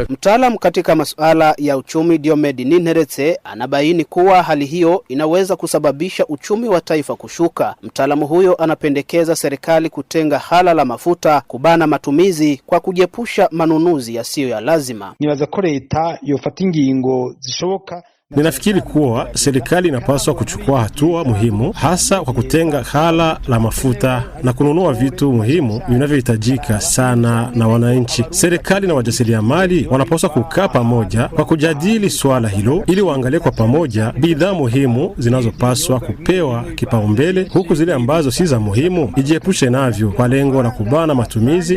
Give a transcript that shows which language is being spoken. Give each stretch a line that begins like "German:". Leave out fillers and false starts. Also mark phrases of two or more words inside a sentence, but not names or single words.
Swahili: Mtaalamu katika masuala ya uchumi Diomed Ninheretse anabaini kuwa hali hiyo inaweza kusababisha uchumi wa taifa kushuka. Mtaalamu huyo anapendekeza serikali kutenga hala la mafuta, kubana matumizi kwa kujiepusha manunuzi yasiyo ya lazima.
Rundi: Nibaza ko leta yofata ingingo zishoboka
Swahili: Ninafikiri kuwa serikali inapaswa kuchukua hatua muhimu, hasa kwa kutenga ghala la mafuta na kununua vitu muhimu vinavyohitajika sana na wananchi. Serikali na wajasiriamali wanapaswa kukaa pamoja kwa kujadili swala hilo ili waangalie kwa pamoja bidhaa muhimu zinazopaswa kupewa kipaumbele, huku zile ambazo si za muhimu ijiepushe navyo kwa lengo la kubana matumizi.